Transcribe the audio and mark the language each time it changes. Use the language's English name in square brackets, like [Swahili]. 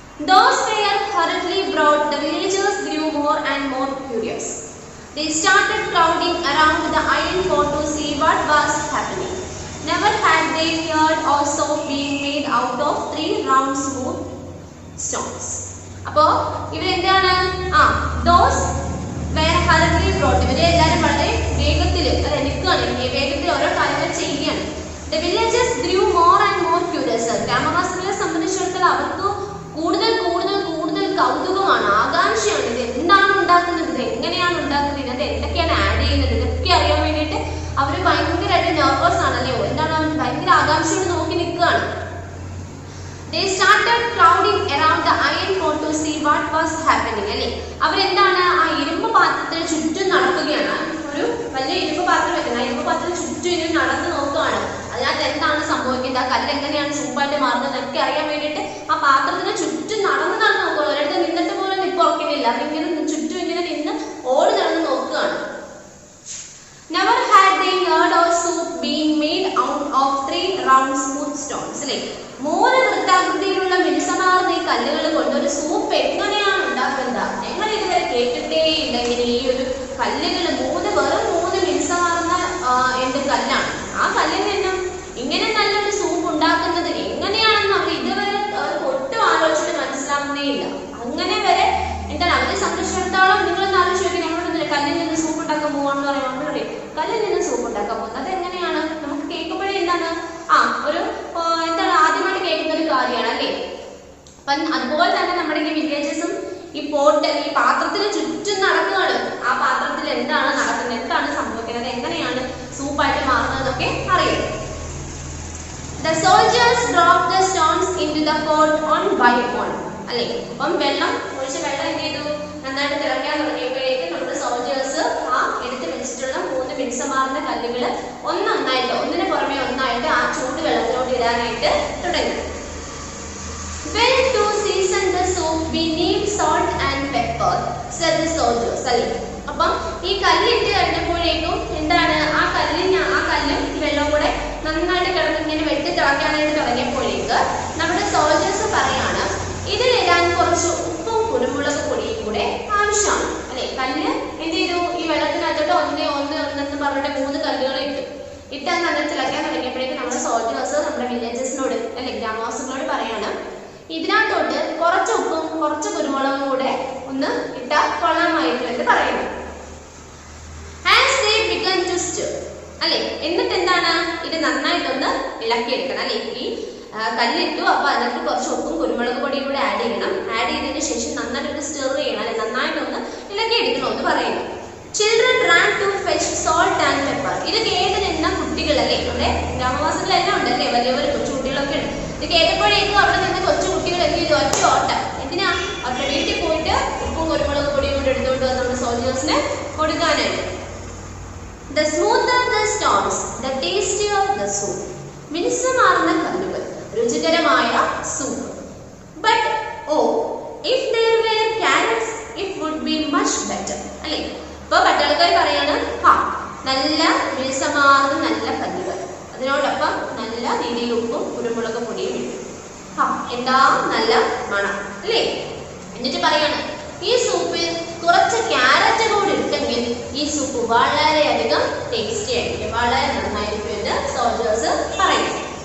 [English] Those were hurriedly brought, the villagers grew more and more curious. They started crowding around the iron pot to see what was happening. Never had they heard or saw being made out of 3 round smooth stones. [Malayalam] അപ്പോൾ ഇവരെന്താണ്? [English] those were hurriedly brought, [Malayalam] ഇവരെ എല്ലാവരും വളരെ വേഗത്തിൽ നിൽക്കുകയാണ്, വേഗത്തിൽ ഓരോ കാര്യങ്ങൾ ചെയ്യുകയാണ്. [English] The villagers grew more and more curious. [Malayalam] ഗ്രാമവാസികളെ സംബന്ധിച്ചിടത്തോളം അവർക്ക് കൂടുതൽ കൂടുതൽ കൂടുതൽ കൗതുകമാണ്, ആകാംക്ഷയാണ്. ഇത് എന്താണ് ഉണ്ടാക്കുന്നത്, ഇത് എങ്ങനെയാണ് ഉണ്ടാക്കുന്നത്, ഇതിനകത്ത് എന്തൊക്കെയാണ് ആഡ് ചെയ്യുന്നത്, ഇതൊക്കെ അറിയാൻ വേണ്ടിയിട്ട് അവർ ഭയങ്കരമായിട്ട് നെർവസ് ആണല്ലോ. എന്താണ്? അവർ ഭയങ്കര ആകാംക്ഷയോട് നോക്കി നിൽക്കുകയാണ്. [English] They started crowding around the iron pot to see what was happening. [Malayalam] അല്ലേ? അവരെന്താണ്? ആ ഇരുമ്പ് പാത്രത്തിന് ചുറ്റും നടക്കുകയാണ്. ഒരു വലിയ ഇരുമ്പ് പാത്രം വെക്കുന്നത്, ആ ഇരുമ്പ് പാത്രത്തിന് ചുറ്റും ഇനി നടന്ന് നോക്കുകയാണ്. അതിനകത്ത് എന്താണ് സംഭവിക്കുന്നത്, ആ കല്ല് എങ്ങനെയാണ് സൂപ്പായിട്ട് മാറുന്നത് എന്നൊക്കെ അറിയാൻ വേണ്ടിയിട്ട് ആ പാത്രത്തിന് ചുറ്റും നടന്ന് നോക്കുകയാണ്. ഒരിടത്ത് നിന്നിട്ട് പോലും നിൽപ്പുറക്കുന്നില്ല, അവരിങ്ങനെ ചുറ്റും ഇങ്ങനെ നിന്ന് ഓടി നടന്ന് നോക്കുകയാണ്. [English] Never had they heard of soup being made out of 3 round smooth stones. [Malayalam] അല്ലേ? 3 വൃത്താകൃതിയിലുള്ള മിനുസമാർന്ന ഈ കല്ലുകൾ കൊണ്ട് ഒരു സൂപ്പ് എങ്ങനെയാണ് ഉണ്ടാക്കുന്നത്? ഞങ്ങൾ ഇതുവരെ കേട്ടിട്ടേ ഇല്ല ഇങ്ങനെ ഈ ഒരു കല്ലുകൾ. വെറും 3 മിനുസമാർന്ന കല്ലാണ്. ആ കല്ലിൽ നിന്നും ഇങ്ങനെ നല്ലൊരു സൂപ്പ് ഉണ്ടാക്കുന്നത് എങ്ങനെയാണെന്ന് അവർ ഇതുവരെ ഒട്ടും ആലോചിച്ചിട്ട് മനസ്സിലാവുന്നേ ഇല്ല. അങ്ങനെ വരെ എന്താണ് അവരെ സംരക്ഷിച്ചിടത്തോളം നിങ്ങളൊന്ന് ആലോചിച്ച് നമ്മളോട് കല്ലിൽ നിന്ന് സൂപ്പ് ഉണ്ടാക്കാൻ പോവാണെന്ന് പറയുമ്പോൾ നമ്മൾ പറയും കല്ലിൽ നിന്ന് സൂപ്പ് ഉണ്ടാക്കാൻ പോകുന്നത് അതെങ്ങനെയാണ്? നമുക്ക് കേൾക്കുമ്പോഴേ എന്താണ് ഒരു എന്താണ് ആദ്യമായിട്ട് കേൾക്കുന്ന ഒരു കാര്യമാണ് അല്ലേ? അപ്പം അതുപോലെ തന്നെ നമ്മുടെ ഈ വില്ലേജസും ഈ പോട്ടൽ, ഈ പാത്രത്തിന് ചുറ്റും നടക്കുകയാണ്. ആ പാത്രത്തിൽ എന്താണ് നടക്കുന്നത്, എന്താണ് സംഭവിക്കുന്നത്, എങ്ങനെയാണ് സൂപ്പായിട്ട് മാറുന്നതൊക്കെ അറിയാം. [English] The soldiers dropped the stones into the pot one by one. [Malayalam] അല്ലേ? അപ്പം വെള്ളം എന്ത് ചെയ്തു? നന്നായിട്ട് തിളയ്ക്കാൻ തുടങ്ങിയപ്പോഴേക്കും നമ്മുടെ സോൾജേഴ്സ് ആ എടുത്ത് വെച്ചിട്ടുള്ള 3 മിനുസമാർന്ന കല്ലുകൾ ഒന്നിന് പുറമെ ഒന്നായിട്ട് ആ ചൂട് വെള്ളത്തിലോട്ട് ഇടാനായിട്ട് തുടങ്ങി. [English] When to season the soup be need salt and pepper, said the soldiers. [Malayalam] അല്ലേ, അപ്പം ഈ കല്ലിട്ട് കഴിഞ്ഞപ്പോഴേക്കും എന്താണ്, ആ കല്ലും ഈ വെള്ളം കൂടെ നന്നായിട്ട് കിടന്ന് ഇങ്ങനെ വെട്ടി തിളയ്ക്കാനായിട്ട് തുടങ്ങിയപ്പോഴേക്ക് നമ്മുടെ സോൾജേഴ്സ് പറയാണ് ഇതിലിടാൻ കുറച്ച് ഉപ്പും കുരുമുളക് പൊടിയും കൂടെ ആവശ്യമാണ്. അല്ലെ, കല്ല് എന്ത് ചെയ്തു, ഈ വെള്ളത്തിനകത്തോട്ട് ഒന്നെന്ന് പറഞ്ഞിട്ട് 3 കല്ലുകൾ ഇട്ടാൽ നല്ല തിളയ്ക്കാൻ തുടങ്ങിയപ്പോഴേക്കും നമ്മുടെ സോൾജേഴ്സ് നമ്മുടെ വില്ലേജസിനോട് അല്ലെ ഗ്രാമവാസികളോട് പറയാണ് ഇതിനകത്തോട്ട് കുറച്ച് ഉപ്പും കുറച്ച് കുരുമുളകും കൂടെ ഒന്ന് ഇട്ടാൽ കൊള്ളാമായിരുന്നു എന്ന് പറയുന്നു. [English] as they began to stir, [Malayalam] അല്ലെ, എന്നിട്ട് എന്താണ്, ഇത് നന്നായിട്ടൊന്ന് ഇളക്കിയെടുക്കണം. അല്ലെ, ഈ കല്ലിട്ടു, അപ്പൊ അതിനകത്ത് കുറച്ച് ഉപ്പും കുരുമുളക് പൊടിയും കൂടെ ആഡ് ചെയ്യണം. ആഡ് ചെയ്തതിനു ശേഷം നന്നായിട്ടൊന്ന് സ്റ്റിർ ചെയ്യണം. അല്ലെ, നന്നായിട്ടൊന്ന് ഇളക്കിയെടുക്കണം എന്ന് പറയുന്നു. [English] Children ran to fetch salt and pepper. [Malayalam] ഇത് കേട്ട് നിന്ന കുട്ടികളല്ലേ, നമ്മുടെ ഗ്രാമവാസികളെല്ലാം ഉണ്ടല്ലേ, വലിയവർ കൊച്ചു കുട്ടികളൊക്കെ ഉണ്ട്. ഇത് കേട്ടപ്പോഴേക്കും അവിടെ നിന്ന് കൊച്ചു കുട്ടികൾ എന്ത് ചെയ്തു, ഒറ്റ ഓട്ടം. എന്തിനാ, അവരുടെ വീട്ടിൽ പോയിട്ട് ഉപ്പും കുരുമുളക് പൊടിയും കൂടെ എടുത്തുകൊണ്ട് വന്ന് നമ്മുടെ സോൾജേഴ്സിന് കൊടുക്കാനായിട്ട്. [English] The smoother the stones, the tastier the soup. [Malayalam] മിനുസമാർന്ന കല്ലുകൾ, രുചികരമായ soup. [English] But oh, if there were carrots, it would be much better. [Malayalam] അല്ലേ, ഇപ്പൊ പട്ടാളക്കാർ പറയാണ് നല്ല മിനുസമാർന്ന നല്ല കല്ലുകൾ, അതിനോടൊപ്പം നല്ല രീതിയിൽ ഉപ്പും കുരുമുളക് പൊടിയും ഇട്ടു. എന്താ നല്ല മണം അല്ലേ. എന്നിട്ട് പറയാണ് ഈ സൂപ്പിൽ കുറച്ച് ക്യാരറ്റ് കൂടി ഇട്ടെങ്കിൽ ഈ സൂപ്പ് വളരെയധികം ടേസ്റ്റി ആയിരിക്കും, വളരെ നന്നായിരിക്കും എന്ന് സോൾജേഴ്സ് പറയുന്നു.